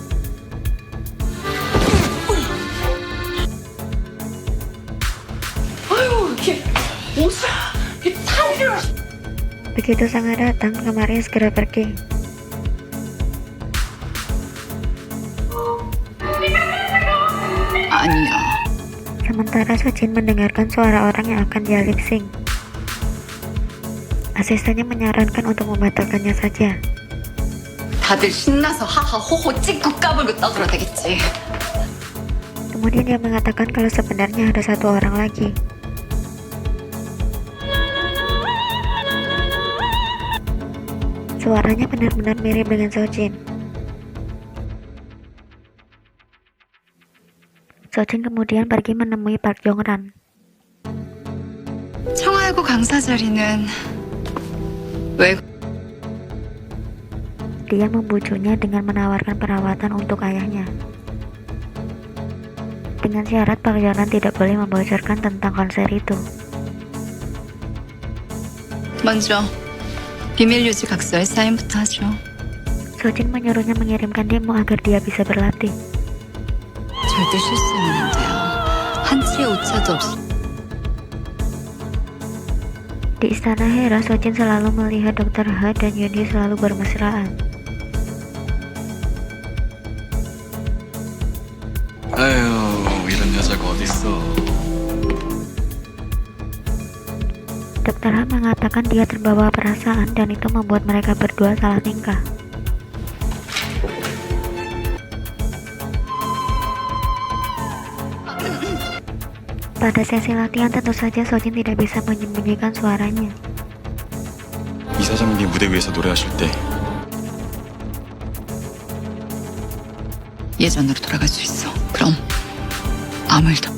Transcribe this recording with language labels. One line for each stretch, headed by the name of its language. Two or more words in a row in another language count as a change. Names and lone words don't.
Indonesian: Begitu Sangha datang, Kang Mari segera pergi.
Korean: 아니야.
Indonesian: Sementara Sojin mendengarkan suara orang yang akan dia
English: lip sync.
Indonesian: Asistennya menyarankan untuk membatalkannya saja.
Korean: 다들 신나서 하하 호호 찍고 까불고 떠들어대겠지.
Indonesian: Kemudian dia mengatakan kalau sebenarnya ada satu orang lagi. Suaranya benar-benar mirip dengan Sojin. Sojin kemudian pergi menemui Park Jong-ran.
Korean: 청하고 강사 자리는 왜
Indonesian: Dia membujuknya dengan menawarkan perawatan untuk ayahnya. Dengan syarat Park Jong-ran tidak boleh membocorkan tentang konser itu.
Korean: 먼저 비밀 유지 각서에 사인부터 하죠.
Indonesian: Sojin menyuruhnya mengirimkan demo agar dia bisa berlatih.
Korean: 절대 실수는 안 돼요. 한치의 오차도 없어.
Indonesian: Di istana Hera, Sojin selalu melihat Dr. Ha dan Yeonhee selalu bermesraan.
Korean: 아유, 이런 여자가 어딨어.
Indonesian: Dr. Ha mengatakan dia terbawa perasaan dan itu membuat mereka berdua salah tingkah. Pada sesi latihan tentu saja Sojin tidak bisa menyembunyikan suaranya.
Korean: 이사장님이 무대 위에서 노래하실 때 예전으로 돌아갈 수 있어. 그럼 아무 일도.